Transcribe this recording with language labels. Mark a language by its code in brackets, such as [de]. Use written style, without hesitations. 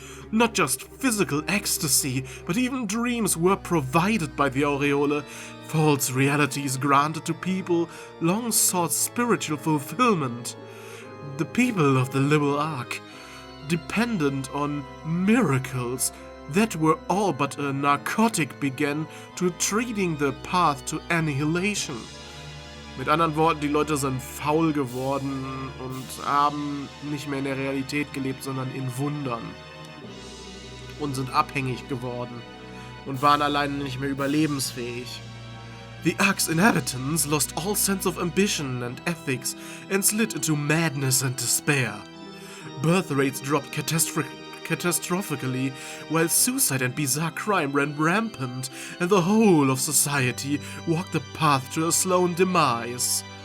[en] Not just physical ecstasy, but even dreams were provided by the Aureole, false realities granted to people long sought spiritual fulfillment. The people of the Liberl Arc, dependent on miracles that were all but a narcotic, began to treating the path to annihilation. [de] Mit anderen Worten, die Leute sind faul geworden und haben nicht mehr in der Realität gelebt, sondern in Wundern. Und sind abhängig geworden und waren alleine nicht mehr überlebensfähig. [en] The Ark's inhabitants lost all sense of ambition and ethics and slid into madness and despair. Birth rates dropped catastrophically, while suicide and bizarre crime ran rampant, and the whole of society walked the path to a slow demise.